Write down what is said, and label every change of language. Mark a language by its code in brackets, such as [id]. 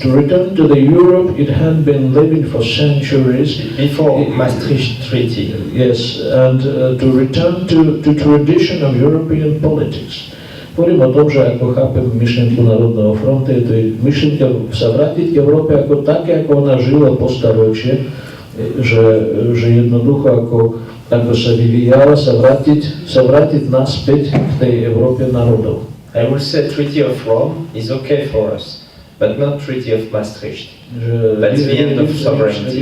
[en] To return to the Europe it had been living for centuries. Before Maastricht Treaty. Yes, and to return to tradition of European politics. [sk] Hovorím o tom, že ako chápem myšlienku Národného frontu, je to myšlienka sa vrátiť k Európe ako také, ako ona žila po staročie, že jednoducho ako sa vyvíjala, sa vrátiť naspäť k tej Európe národov. [en] I will say Treaty of Rome is okay for us, but not Treaty of Maastricht. That's the end of sovereignty.